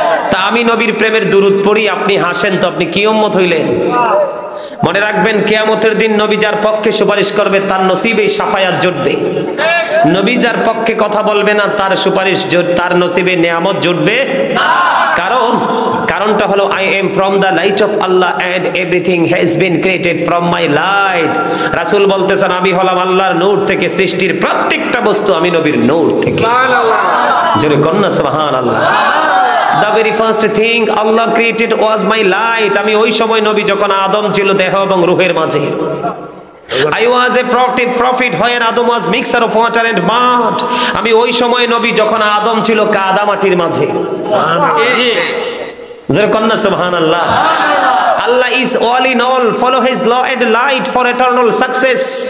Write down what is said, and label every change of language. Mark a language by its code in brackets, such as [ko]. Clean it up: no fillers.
[bn] তা আমি নবীর প্রেমের দুরুদ পড়ি, আপনি হাসেন, তো আপনি কি উম্মত হইলেন? মনে রাখবেন, কিয়ামতের দিন নবী যার পক্ষে সুপারিশ করবে, তার নসিবে সাফায়াত জুটবে। নবী যার পক্ষে কথা বলবে না, তার সুপারিশ, তার নসিবে নেয়ামত জুটবে না। কারণটা হলো, [en] I am from the light of Allah and everything has been created from my light। [bn] রাসূল বলতেছেন, আমি হলাম আল্লাহর নূর থেকে, সৃষ্টির প্রত্যেকটা বস্তু আমি নবীর নূর থেকে। সুবহানাল্লাহ। জোরে কন্না সুবহানাল্লাহ। [en] The very first thing Allah created was my light। [bn] আমি ওই সময় নবী যখন আদম ছিল দেহ এবং রূহের মাঝে। [en] I was a prophet when Adam was mixture of water and mud। [bn] আমি ওই সময় নবী যখন আদম ছিল কাদা মাটির মাঝে। জোরে কন্না সুবহানাল্লাহ। [en] Allah is all in all, follow his law and light for eternal success।